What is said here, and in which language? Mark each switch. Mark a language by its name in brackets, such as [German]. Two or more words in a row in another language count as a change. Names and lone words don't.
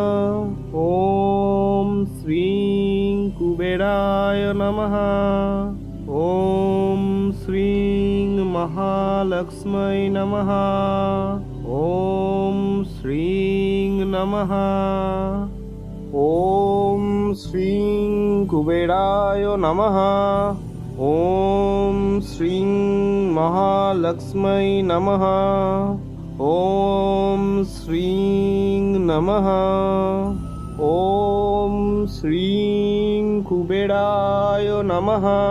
[Sanskrit] ॐ श्रीं कुबेराय नमः। ॐ श्रीं महालक्ष्म्यै नमः। ॐ श्रीं नमः। ওম শ্রীং কুবেরায় নমঃ। ওম শ্রীং মহালক্ষ্মী নমঃ। ওম শ্রীং নমঃ। ওম শ্রীং কুবেরায় নমঃ।